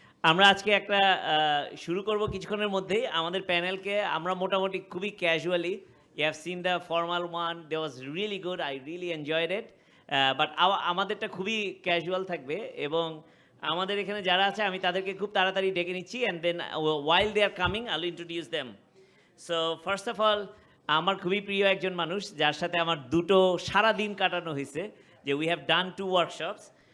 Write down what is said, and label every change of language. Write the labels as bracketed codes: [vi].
[bn] আমরা আজকে একটা শুরু করব কিছুক্ষণের মধ্যেই। আমাদের প্যানেলকে আমরা মোটামুটি খুবই casually, [en] you have seen the formal one, that was really good, I really enjoyed it. [bn] But আমাদেরটা খুবই ক্যাজুয়াল থাকবে এবং আমাদের এখানে যারা আছে আমি তাদেরকে খুব তাড়াতাড়ি ডেকে নিচ্ছি [en] And then while they are coming, I'll introduce them. So first of all [bn] আমার খুবই প্রিয় একজন মানুষ যার সাথে আমার দুটো সারাদিন কাটানো হয়েছে যে [en] We have done 2 workshops.